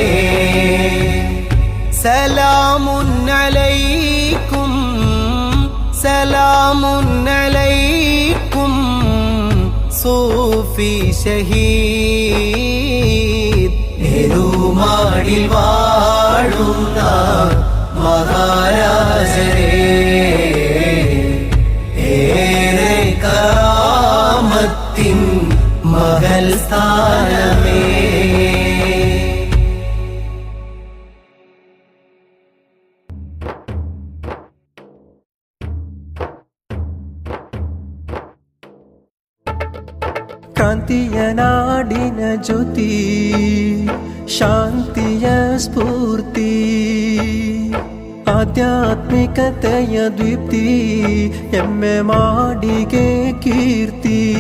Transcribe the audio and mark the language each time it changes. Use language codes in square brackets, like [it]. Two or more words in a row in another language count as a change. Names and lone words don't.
[ar] سلامٌ عليكم سلامٌ عليكم [ml] സൂഫി ഷഹീദ് ഏരുമാടിൽ വാഴുന്ന മഹാരാജരേ ഏറെ കറാമത്തിൻ മഹൽ സ്ഥാനമേ [kn] ಕ್ರಾಂತಿಯ ನಾಡಿನ ಜ್ಯೋತಿ ಶಾಂತಿಯ ಸ್ಫೂರ್ತಿ ಆಧ್ಯಾತ್ಮಿಕತೆಯ ದೀಪ್ತಿ ಎಮ್ಮೆ ಮಾಡಿಗೆ ಕೀರ್ತಿ